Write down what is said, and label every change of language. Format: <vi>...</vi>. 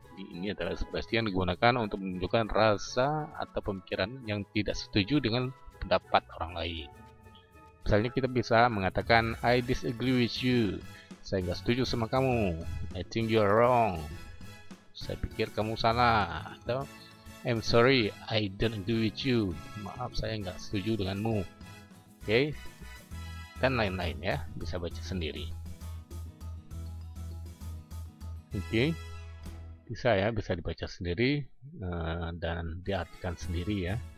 <id>Ini adalah ekspresi yang digunakan untuk menunjukkan rasa atau pemikiran yang tidak setuju dengan pendapat orang lain. Misalnya kita bisa mengatakan</id> <en>I disagree with you.</en> <id>Saya nggak setuju sama kamu.</id> <en>I think you are wrong.</en> <id>Saya pikir kamu salah.</id> <en>Atau I'm sorry, I don't agree with you.</en> <id>Maaf, saya nggak setuju denganmu. Oke, dan lain-lain ya, bisa baca sendiri. Oke, bisa ya, bisa dibaca sendiri dan diartikan sendiri ya.</id>